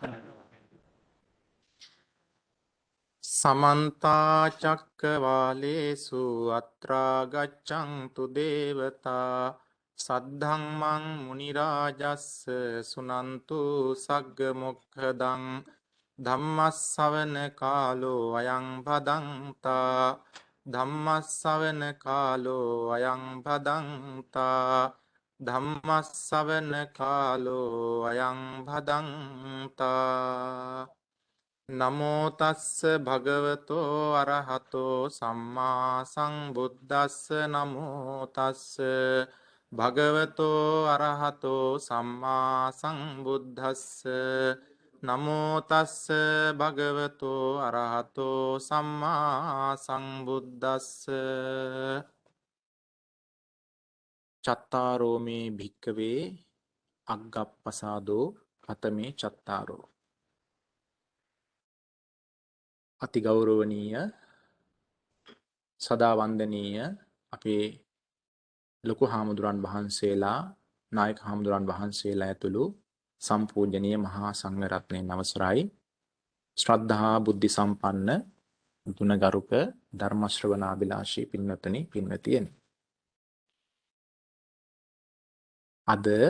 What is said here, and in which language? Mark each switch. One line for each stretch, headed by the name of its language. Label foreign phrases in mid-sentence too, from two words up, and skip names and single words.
Pali: සමන්ත චක්කවාලේසු අත්‍රා ගච්ඡන්තු දේවතා සද්ධම්මං මුනි රාජස්ස සුනන්තු සග්ග මොක්ඛදං ධම්මස්සවන කාලෝ අයං භදංතා ධම්මස්සවන කාලෝ අයං භදංතා ධම්මස්සවන කාලෝ අයං භදංතා නමෝ තස්ස භගවතෝ අරහතෝ සම්මා සංබුද්දස්ස නමෝ තස්ස භගවතෝ අරහතෝ සම්මා සංබුද්දස්ස නමෝ තස්ස භගවතෝ අරහතෝ සම්මා සංබුද්දස්ස චත්තාරෝ මේ භික්කවේ අග්ගප්පසාදෝ කතමේ චත්තාරෝ
Sinhala: අති ගෞරවනීය සදා වන්දනීය අපේ ලොකු හාමුදුරන් වහන්සේලා නායක හාමුදුරන් වහන්සේලා ඇතුළු සම්පූජනීය මහා සංඝ රත්නයන් අවසරයි ශ්‍රද්ධා බුද්ධ සම්පන්න ගුණගරුක ධර්ම ශ්‍රවණාබිලාෂී පින්වත්නි පින්වතියනි අද